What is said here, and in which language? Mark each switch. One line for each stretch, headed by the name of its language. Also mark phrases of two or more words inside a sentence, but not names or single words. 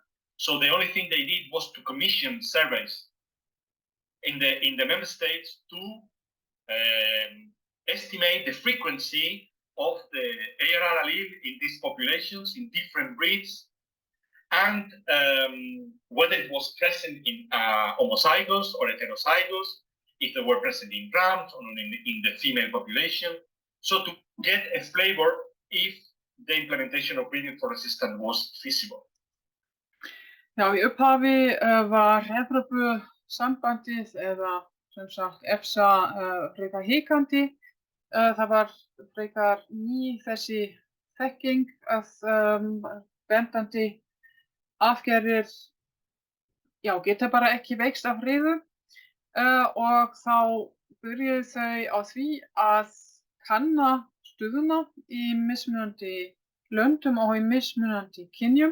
English: So the only thing they did was to commission surveys in the member states to estimate the frequency of the ARR allele in these populations, in different breeds, and whether it was present in homozygous or heterozygous, if they were present in rams or in the female population. So to get a flavor if the implementation of breeding for resistance was feasible.
Icelandic: Já, í upphafi var Evrópusambandið eða sem sagt EFSA frekar hikandi. Það var frekar ný þessi þekking að bendandi aðgerðir geta bara ekki veikst af riðu og þá byrjuðu þau á því að kanna stöðuna í mismunandi löndum og í mismunandi kynjum.